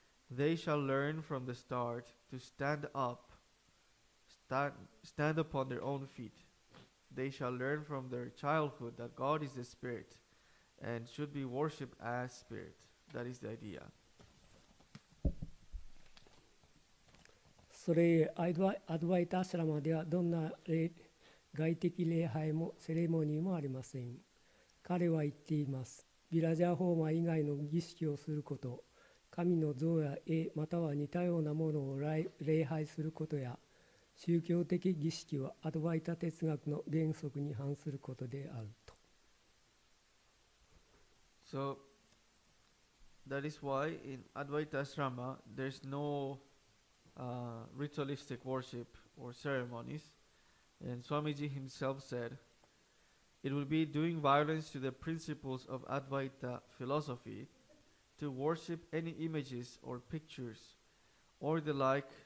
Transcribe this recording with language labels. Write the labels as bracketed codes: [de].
[en] They shall learn from the start to stand upon their own feet. They shall learn from their childhood that God is the Spirit and should be worshipped as Spirit. That is the idea. [ja] それゆえアドバイタアシュラマではどんな外的礼拝もセレモニーもありません。彼は言っています。ビラジャーホーマー以外の儀式をすること、神の像や絵または似たようなものを礼拝することや、宗教的儀式はアドバイタ哲学の原則に反することであると。 [en] So that is why in Advaita Ashrama there's no ritualistic worship or ceremonies. And Swamiji himself said, it will be doing violence to the principles of Advaita philosophy to worship any images or pictures or the like